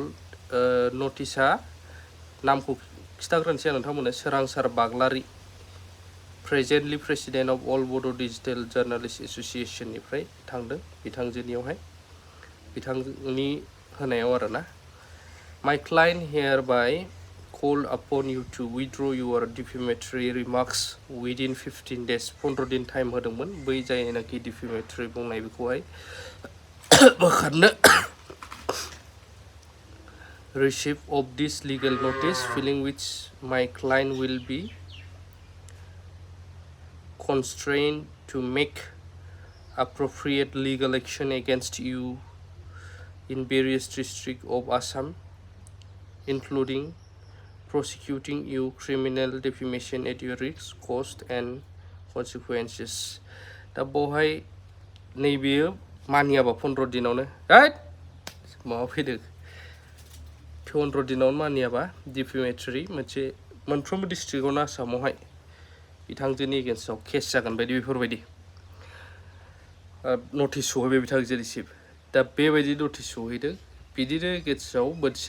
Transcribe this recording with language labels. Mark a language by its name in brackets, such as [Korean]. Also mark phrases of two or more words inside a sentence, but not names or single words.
[Bodo] नटिसा नामखौ खिथाग्रोनोसै आं नोंथांमोननो। सोरांसार बाग्लारि, [English] presently president of [Bodo] अल बड' डिजिटेल जार्नालिस्ट एसोसिएशननिफ्राय थांदों बिथांजोनियावहाय, बिथांनि होनायाव आरोना। [English] my client hereby call upon you to withdraw your defamatory remarks within 15 days. [Bodo] 15 दिन टाइम होदोंमोन बै जायनाखि डिफेमेटरि बुंनाय बेखौहाय बोखारनो। [English] Receipt of this legal notice, feeling which my client will be constrained to make appropriate legal action against you in various districts of Assam, including prosecuting you criminal defamation at your risk, cost, and consequences. [Bodo] दा बावहाय नैबेयो मानियाबा 15 दिनावनो माबा फैदों 15 दिनावनो मानियाबा डिफेमेटरि मोनसे मोनफ्रोमबो डिस्ट्रिक्टआवनो आसामावहाय बिथांजोनि एगेन्स्टआव केस जागोन बायदि बेफोरबायदि नटिस सहैबाय बिथांजो रिसिभ दा बेबायदि नटिस सहैदों बिदिनो एगेन्स्टआव मोनसे